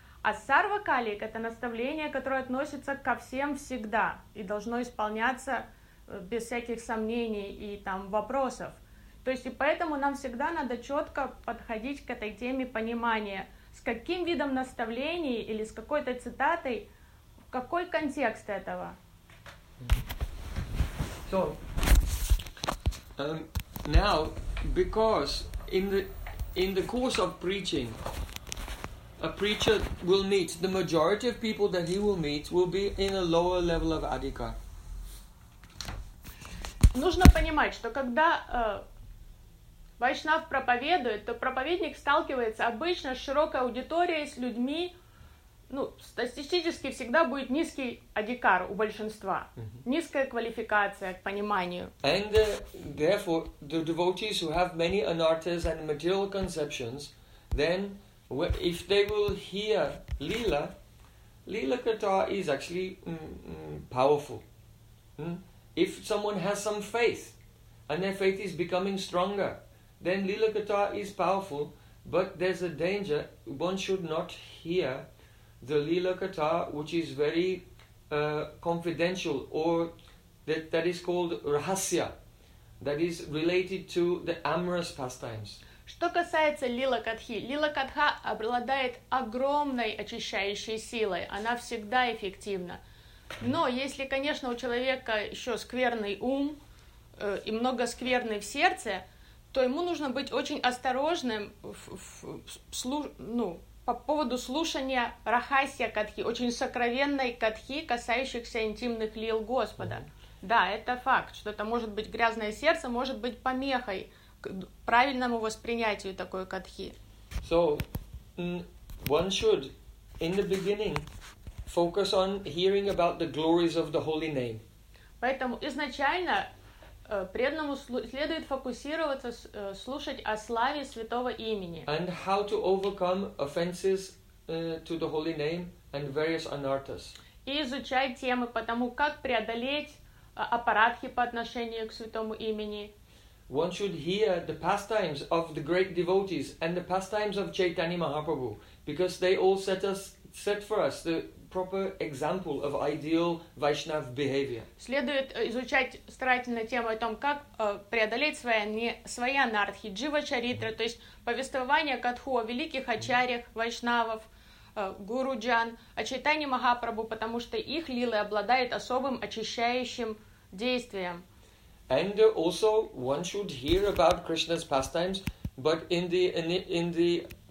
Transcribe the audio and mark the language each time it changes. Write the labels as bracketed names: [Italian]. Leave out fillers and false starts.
[Russian] А сарвакалик – это наставление, которое относится ко всем всегда и должно исполняться без всяких сомнений и там, вопросов. То есть и поэтому нам всегда надо четко подходить к этой теме понимания, с каким видом наставлений или с какой-то цитатой, в какой контекст этого. [English] So, now, because in the course of preaching, a preacher will meet the majority of people that he will meet will be in a lower level of adhika. [Russian] Нужно понимать, что когда Вайшнав проповедует, то проповедник сталкивается обычно с широкой аудиторией, с людьми, ну, статистически всегда будет низкий адикар у большинства, низкая квалификация к пониманию. [English] And therefore, the devotees who have many anarthas and material conceptions, then if they will hear Lila, Lila Kata is actually powerful. If someone has some faith, and their faith is becoming stronger, then Lila Katha is powerful, but there's a danger. One should not hear the Lila Katha, which is very confidential, or that is called Rahasya, that is related to the amorous pastimes. [Russian] Что касается Лила Катхи, Лила Катха обладает огромной очищающей силой. Она всегда эффективна. Но если, конечно, у человека еще скверный ум и много скверны в сердце, то ему нужно быть очень осторожным по поводу слушания рахасья катхи, очень сокровенной катхи, касающихся интимных лил Господа. Mm-hmm. Да, это факт, что это может быть грязное сердце, может быть помехой к правильному воспринятию такой катхи. [English] So, one should, in the beginning, focus on hearing about the glories of the holy name. [Russian] Поэтому изначально преданному следует фокусироваться, слушать о славе святого имени. [English] And how to overcome offenses to the holy name and various anarthas. [Russian] И изучать темы по тому, как преодолеть апарадхи по отношению к святому имени. [English] One should hear the pastimes of the great devotees and the pastimes of Chaitanya Mahaprabhu, because they all set for us the proper example of ideal Vaishnav behavior. [Russian] Следует изучать старательно тему о том, как преодолеть свои анархи, джива-чаритры, mm-hmm. то есть повествование катху о великих ачарьях, вайшнавов, гуру-джан, о Чайтане Махапрабху, потому что их лилы обладают особым очищающим действием. [English] And also one should hear about Krishna's pastimes, but in the